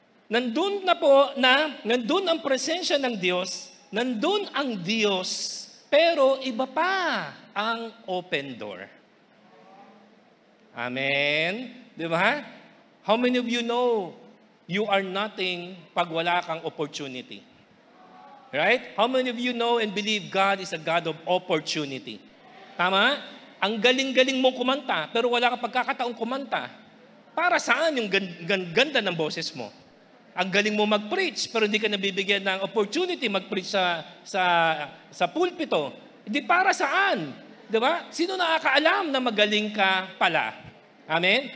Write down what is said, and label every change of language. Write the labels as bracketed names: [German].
[Filipino] Nandun ang presensya ng Diyos, nandun ang Diyos, pero iba pa ang open door. Amen? Di ba? [English] How many of you know you are nothing [Filipino] pag wala kang [English] opportunity? Right? How many of you know and believe God is a God of opportunity? [Filipino] Tama? Ang galing-galing mong kumanta, pero wala kang pagkakataong kumanta. Para saan yung ganda ng boses mo? Ang galing mo mag-preach, pero hindi ka nabibigyan ng opportunity mag-preach sa pulpito. Hindi para saan? Di ba? Sino nakakaalam na magaling ka pala? Amen?